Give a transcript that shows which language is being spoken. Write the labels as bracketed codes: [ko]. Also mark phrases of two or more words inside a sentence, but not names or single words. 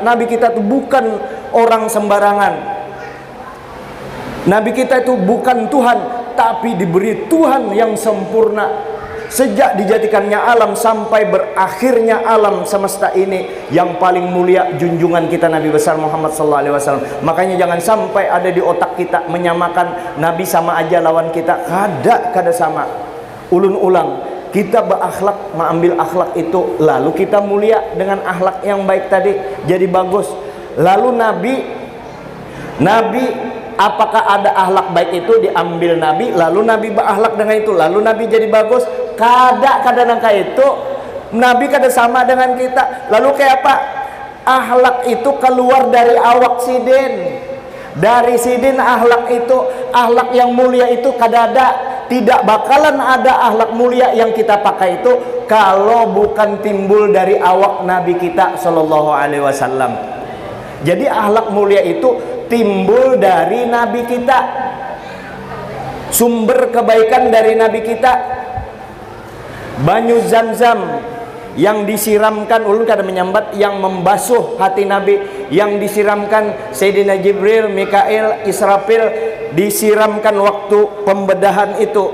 [id] Nabi kita itu bukan orang sembarangan. Nabi kita itu bukan Tuhan, tapi diberi Tuhan yang sempurna. Sejak dijadikannya alam sampai berakhirnya alam semesta ini, yang paling mulia junjungan kita Nabi besar Muhammad SAW. Makanya jangan sampai ada di otak kita menyamakan Nabi sama aja lawan kita. [bjn] Kada sama. [id] Ulun ulang, kita berakhlak, mengambil akhlak itu, lalu kita mulia dengan akhlak yang baik tadi, jadi bagus. Lalu Nabi apakah ada akhlak baik itu diambil Nabi, lalu Nabi berakhlak dengan itu, lalu Nabi jadi bagus? [bjn] Kada nangka itu. [id] Nabi kada sama dengan kita. Lalu kayak apa? Akhlak itu keluar dari [bjn] awak sidin. [id] Dari sidin akhlak itu, akhlak yang mulia itu kada ada. Tidak bakalan ada akhlak mulia yang kita pakai itu kalau bukan timbul dari awak Nabi kita [ar] صلى الله عليه وسلم. [id] Jadi akhlak mulia itu timbul dari Nabi kita. Sumber kebaikan dari Nabi kita. Banyu Zam-Zam yang disiramkan, [bjn] ulun kada menyambat, [id] yang membasuh hati Nabi, yang disiramkan Sayyidina Jibril, Mikail, Israfil, disiramkan waktu pembedahan itu.